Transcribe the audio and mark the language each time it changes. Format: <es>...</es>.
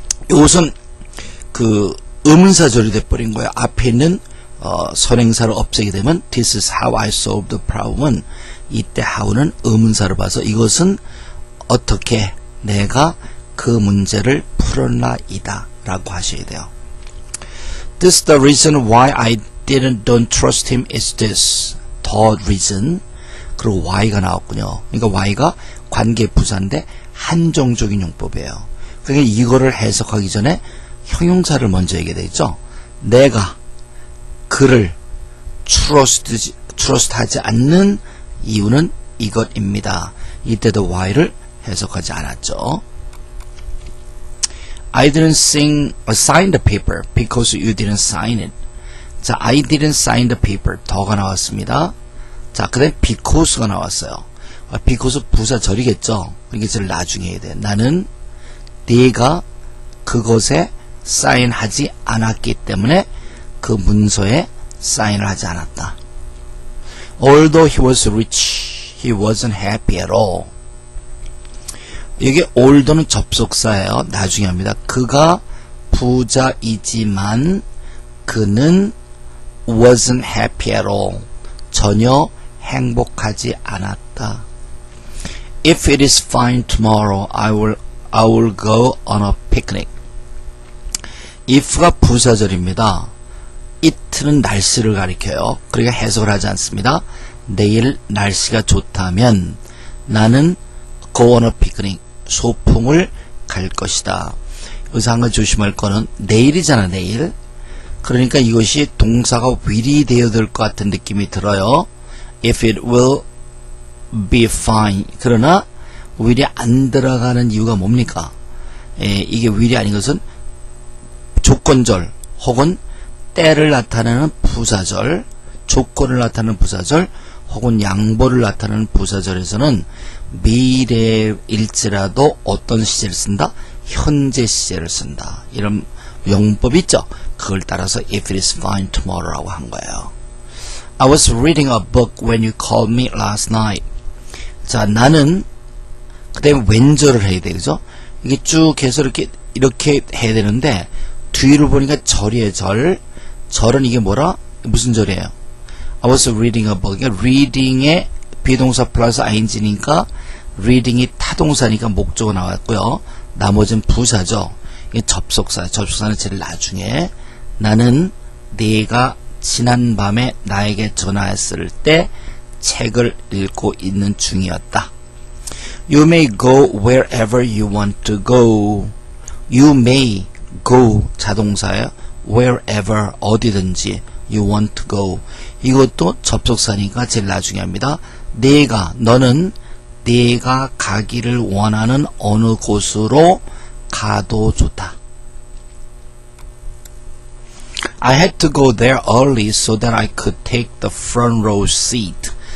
<ko>이것은 그 의문사절이 돼버린 거예요. 앞에 있는 선행사를 없애게 되면</ko> <en>this is how I solve the problem</en> <ko>은 이때 how는 의문사를 봐서 이것은 어떻게 내가 그 문제를 풀었나이다 라고 하셔야 돼요.</ko> <en>This is the reason why I don't trust him is this. The reason.</en> <ko>그리고 why가 나왔군요. 그러니까 why가 관계 부사인데 한정적인 용법이에요. 그러니까 이거를 해석하기 전에 형용사를 먼저 얘기해야 되겠죠. 내가 그를 trust하지 않는 이유는 이것입니다. 이때도 why를 해석하지 않았죠.</ko> <en>I didn't sign the paper because you didn't sign it.</en> <ko>자,</ko> <en>I didn't sign the paper.</en> <ko>더가 나왔습니다. 자, 그 다음에 because가 나왔어요. because 부사절이겠죠. 그러니까 이제 나중에 해야 돼. 나는 네가 그것에 사인하지 않았기 때문에 그 문서에 사인을 하지 않았다.</ko> <en>Although he was rich, he wasn't happy at all.</en> <ko>이게 although는 접속사예요. 나중에 합니다. 그가 부자이지만 그는</ko> <en>wasn't happy at all.</en> <ko>전혀 행복하지 않았다.</ko> <en>If it is fine tomorrow, I will go on a picnic.</en> <ko>if가 부사절입니다. it는 날씨를 가리켜요. 그러니까 해석을 하지 않습니다. 내일 날씨가 좋다면 나는</ko> <en>go on a picnic.</en> <ko>소풍을 갈 것이다. 여기서 한 가지 조심할 거는 내일이잖아, 내일. 그러니까 이것이 동사가 will이 되어야 될 것 같은 느낌이 들어요.</ko> <en>If it will be fine.</en> <ko>그러나 will이 안 들어가는 이유가 뭡니까? 이게 will이 아닌 것은 조건절 혹은 때를 나타내는 부사절, 조건을 나타내는 부사절 혹은 양보를 나타내는 부사절에서는 미래일지라도 어떤 시제를 쓴다? 현재 시제를 쓴다. 이런 용법이 있죠. 그걸 따라서</ko> <en>if it is fine tomorrow</en> <ko>라고 한 거예요.</ko> <en>I was reading a book when you called me last night.</en> <ko>자, 나는 그 다음에 왼절을 해야 되죠. 이게 쭉 해서 이렇게 해야 되는데 뒤를 보니까 절이에요. 절은 이게 뭐라? 무슨 절이에요?</ko> <en>I was reading a book.</en> <ko>reading의 비동사 플러스 ing니까 reading이 타동사니까 목적어 나왔고요. 나머지는 부사죠. 이게 접속사는 제일 나중에. 나는 네가 지난밤에 나에게 전화했을 때 책을 읽고 있는 중이었다.</ko> <en>You may go wherever you want to go. You may go</en> <ko>자동사예요.</ko> <en>wherever</en> <ko>어디든지</ko> <en>you want to go.</en> <ko>이것도 접속사니까 제일 나중에 합니다. 너는 네가 가기를 원하는 어느 곳으로 가도 좋다.</ko> <en>I had to go there early so that I could take the front row seat.</en>